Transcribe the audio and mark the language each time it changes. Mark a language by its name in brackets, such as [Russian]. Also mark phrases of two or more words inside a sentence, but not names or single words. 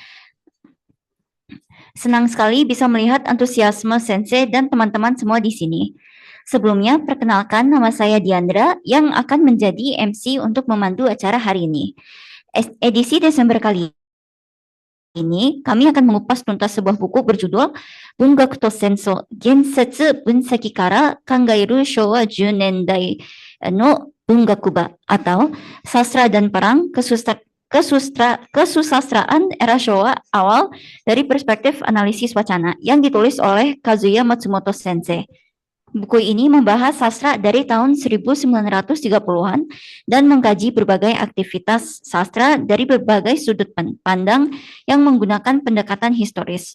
[Indonesian] Senang sekali bisa melihat antusiasme Sensei dan teman-teman semua di sini. Sebelumnya, perkenalkan nama saya Diandra yang akan menjadi MC untuk memandu acara hari ini. Edisi Desember kali ini, kami akan mengupas tuntas sebuah buku berjudul Bungaku to Senso, Gensetsu Bunseki kara Kangairu Showa 10 Nendai no Bungakuba, atau Sastra dan Perang, Kesusastraan Era Showa Awal dari Perspektif Analisis Wacana, yang ditulis oleh Kazuya Matsumoto Sensei. Buku ini membahas sastra dari tahun 1930-an dan mengkaji berbagai aktivitas sastra dari berbagai sudut pandang yang menggunakan pendekatan historis.